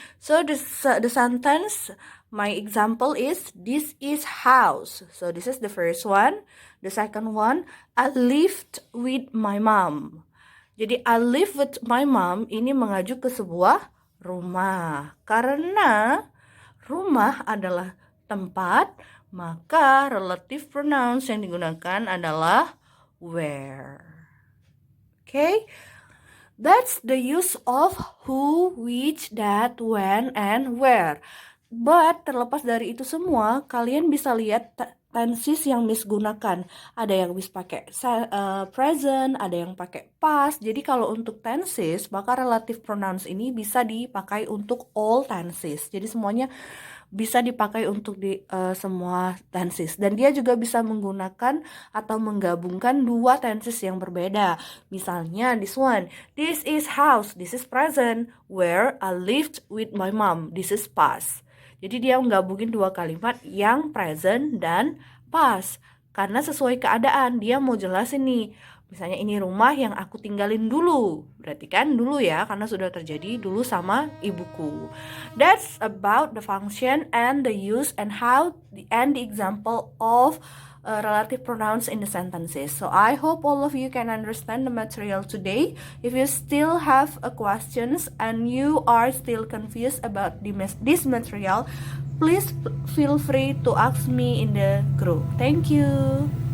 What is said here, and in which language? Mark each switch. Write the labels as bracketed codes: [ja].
[en] So the sentence, my example is this is house. So this is the first one. The second one, I lived with my mom. [id] Jadi [en] I live with my mom [id] ini mengacu ke sebuah rumah. Karena rumah adalah tempat, maka relative pronouns yang digunakan adalah where. [en] Okay? That's the use of who, which, that, when, and where. [id] But terlepas dari itu semua, kalian bisa lihat tenses yang Miss gunakan. Ada yang Miss pakai present, ada yang pakai past. Jadi kalau untuk tenses, maka relative pronouns ini bisa dipakai untuk all tenses. Jadi semuanya bisa dipakai untuk semua tenses. Dan dia juga bisa menggunakan atau menggabungkan dua tenses yang berbeda. [en] Misalnya this one, this is house, this is present, where I lived with my mom, this is past. [id] Jadi dia menggabungin dua kalimat yang present dan past. Karena sesuai keadaan, dia mau jelasin nih. Misalnya ini rumah yang aku tinggalin dulu. Berarti kan dulu ya, karena sudah terjadi dulu sama ibuku. [en] That's about the function and the use and how and the example of relative pronouns in the sentences. So I hope all of you can understand the material today. If you still have questions and you are still confused about this material, please feel free to ask me in the group. Thank you.